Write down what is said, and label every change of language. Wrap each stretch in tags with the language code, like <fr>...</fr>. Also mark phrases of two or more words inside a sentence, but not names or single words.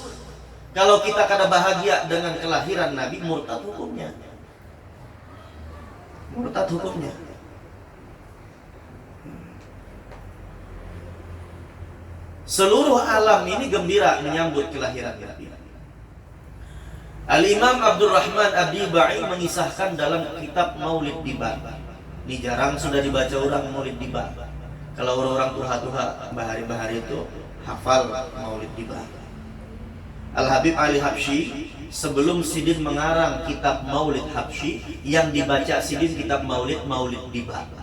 <bjn>Kalau kita kada bahagia dengan kelahiran Nabi, murtad hukumnya.</bjn> <id>Murtad hukumnya. Seluruh alam ini gembira menyambut kelahiran Nabi. Al-Imam Abdurrahman Ad-Dibai mengisahkan dalam kitab Maulid Diba.</id> <bjn>Ini jarang sudah dibaca orang Maulid Diba. Kalau orang-orang tuha-tuha bahari-bahari itu hafal Maulid Diba. Al-Habib Ali Habsyi sebelum Sidin mengarang kitab Maulid Habsyi, yang dibaca Sidin kitab Maulid Diba.</bjn>